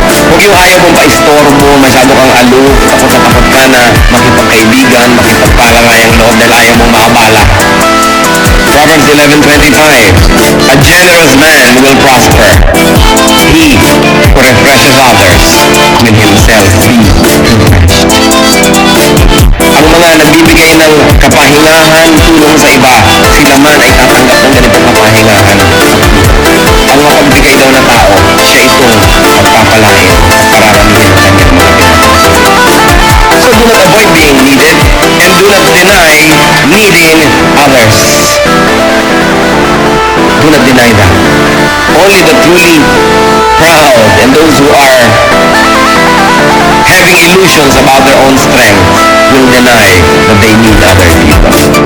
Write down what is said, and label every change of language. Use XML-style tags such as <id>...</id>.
<tl>Kung yung ayaw mong pa-istorbo, masyado kang aloof, takot na takot ka na makipagkaibigan, makipagpalarayang loob dahil ayaw mong maabala.</tl> <en>Proverbs 11:25, a generous man will prosper. He who refreshes others will himself be refreshed.</en> <tl>Ang mga nagbibigay ng kapahingahan, tulong sa iba, sila man ay tatanggap ng ganitong kapahingahan. Ang mapagbigay daw na tao, siya itong pagpapalain, pararamihin ang kanyang mga pinag.</tl> <en>So do not avoid being needed, and do not deny needing others. Do not deny that. Only the truly proud and those who are having illusions about their own strength will deny that they need other people.</en>